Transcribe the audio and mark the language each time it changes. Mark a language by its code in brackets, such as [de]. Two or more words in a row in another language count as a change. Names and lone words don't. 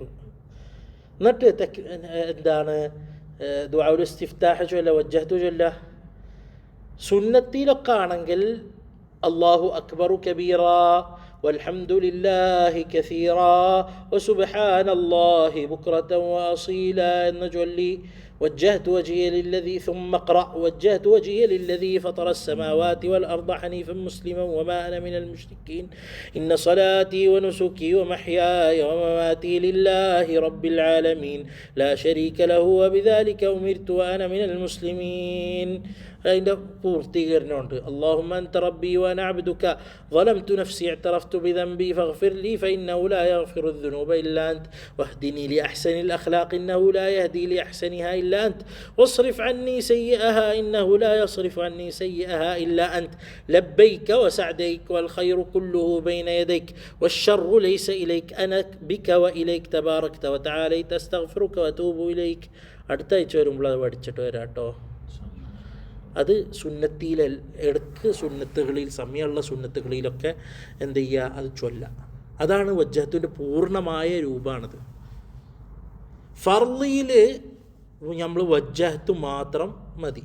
[ml] എന്നിട്ട് എന്താണ് [ar] دعاء الاستفتاح [ml] ചൊല്ല, വജ്ജഹ്തു ചൊല്ല. സുന്നത്തിലൊക്കെ ആണെങ്കിൽ [ar] الله أكبر كبيرا والحمد لله كثيرا وسبحان الله بكرة وأصيلا എന്ന് ചൊല്ലി وجهت وجهي للذي ثم اقرأ وجهت وجهي للذي فطر السماوات والأرض حنيفا مسلما وما أنا من المشركين إن صلاتي ونسكي ومحياي ومماتي لله رب العالمين لا شريك له وبذلك أمرت وأنا من المسلمين. [ml] അതിൻ്റെ പൂർത്തീകരണമുണ്ട്. [ar] اللهم أنت ربي وأنا عبدك ظلمت نفسي اعترفت بذنبي فاغفر لي فإنه لا يغفر الذنوب إلا أنت واهدني لأحسن الأخلاق إنه لا يهدي لأحسنها إلا أنت واصرف عني سيئها إنه لا يصرف عني سيئها إلا أنت لبيك وسعديك والخير كله بين يديك والشر ليس إليك أنا بك وإليك تباركت وتعاليت أستغفرك وأتوب إليك. [ml] അടുത്ത ആഴ്ച വരുമ്പോൾ അത് പഠിച്ചിട്ട് വരാട്ടോ. അത് സുന്നത്തിലെ ഇടക്ക് സുന്നത്തുകളിൽ, സമയമുള്ള സുന്നത്തുകളിലൊക്കെ എന്ത് ചെയ്യുക, അത് ചൊല്ലാം. അതാണ് വജ്ജഹത്തിൻ്റെ പൂർണ്ണമായ രൂപമാണത്. ഫർളിയിൽ നമ്മൾ വജ്ജഹത്ത് മാത്രം മതി.